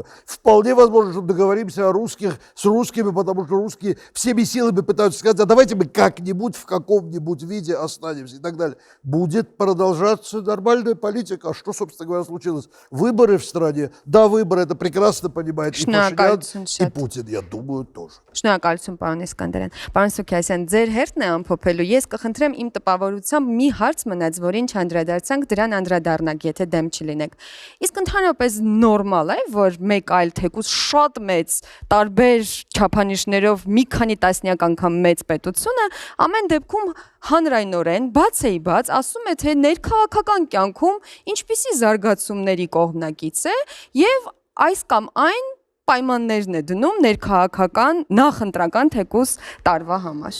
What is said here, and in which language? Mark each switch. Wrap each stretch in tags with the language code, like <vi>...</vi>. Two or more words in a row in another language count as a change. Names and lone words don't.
<ru>Вполне возможно, что договоримся с русскими, потому что русские всеми силами пытаются сказать, а давайте мы как-нибудь в каком-нибудь виде останемся и так далее. Будет продолжаться нормальная политика. А что, собственно говоря, случилось? Выборы в стране. Да, выборы, это прекрасно понимает и Пашинян, и Путин, я думаю, тоже.</ru> <hy>Շնորհակալություն պարոն Իսկանդարյան։ Պարոն Սուքիասյան, ձեր հերթն է ամփոփելու։ Ես կխնդրեմ իմ տպավորությամբ մի հարց մնաց, որին չանդրադարձանք, դրան անդրադառնանք, եթե դեմ չլինեք։ Իսկ ընդհանրապես նորմալ է, որ մեկ այլ թեկուզ շատ մեծ տարբեր չափանիշներով մի քանի տասնյակ անգամ մեծ պետությունը ամեն դեպքում հանրայնորեն բաց ասում է, թե ներքաղաքական կյանքում ինչպիսի զարգացումների կողմնակից է եւ այս կամ այն պայմաններն է դնում ներքաղաքական նախընտրական թեկուզ տարվա համար։</hy>